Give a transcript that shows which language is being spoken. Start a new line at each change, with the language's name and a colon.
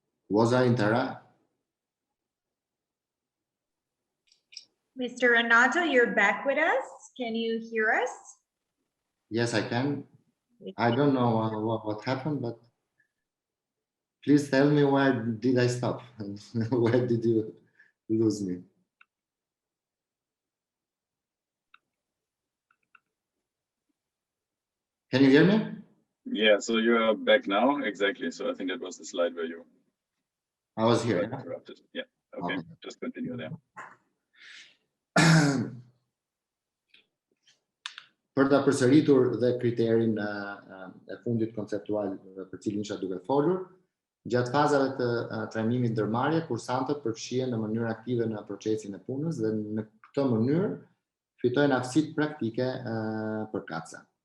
English: Was I interrupted? Mr. Renato, you're back with us. Can you hear us? Yes, I can. I don't know what happened, but please tell me where did I stop? Where did you lose me? Can you hear me? Yeah, so you're back now, exactly. So I think that was the slide where you I was here. interrupted. Yeah, okay, just continue there.
Albanian: Për ta përsëritur dhe kriterin e fundit konceptual për cilin isha duke folur, gjatë fazave të trajnimit ndërmarrje, kursantët përfshihen në mënyrë aktive në procesin e punës dhe në këtë mënyrë fitojnë aftësitë praktike përkatëse.